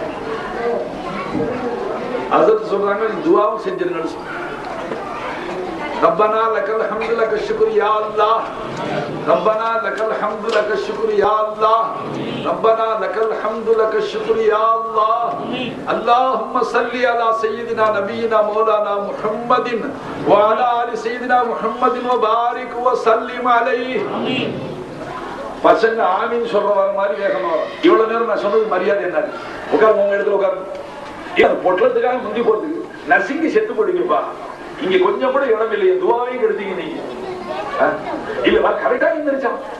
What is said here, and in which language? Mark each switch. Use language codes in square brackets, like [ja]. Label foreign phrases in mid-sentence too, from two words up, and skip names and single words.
[ta] அதற்கு சொல்றாங்க, துவாவும் செஞ்சிருங்கன்னு சொல்றாங்க. [ar] ربنا لك الحمد لك الشكر يا الله ربنا لك الحمد لك الشكر يا الله ربنا لك الحمد لك الشكر يا الله اللهم صل على سيدنا نبينا مولانا محمد وعلى آل سيدنا محمد وبارك وسلم عليه. [ta] பசங்க ஆமீன் சொல்ற மாதிரி வேகமா இவ்வளவு நேரம் நான் சொன்னது மரியாதை என்ன உட்கார்ந்து உங்க இடத்துல உட்கார்ந்து பொட்டலத்துக்காக முந்தி போறதுக்கு நசுங்கி செத்து போடுங்கப்பா. இங்க கொஞ்சம் கூட இடம் இல்லையே, துவாவையும் எடுத்தீங்க நீங்க இல்ல கரெக்டா இருந்துருச்சா.